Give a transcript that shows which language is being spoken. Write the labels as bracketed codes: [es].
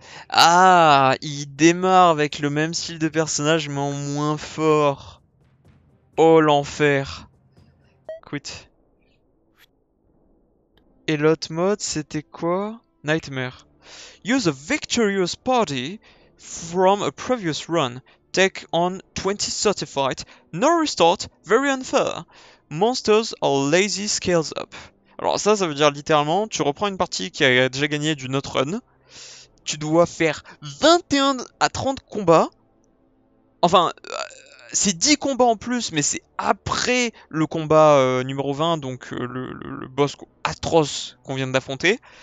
[fr] Ah, il démarre avec le même style de personnage mais en moins fort. Oh l'enfer. Quit. Et l'autre mode c'était quoi? Nightmare. [en] Use a victorious party from a previous run. Take on 20 certified. No restart. Very unfair. Monsters are lazy scales up. [fr] Alors ça veut dire littéralement, tu reprends une partie qui a déjà gagné d'une autre run. Tu dois faire 21 à 30 combats. Enfin, c'est 10 combats en plus, mais c'est après le combat numéro 20, donc le boss atroce qu'on vient d'affronter.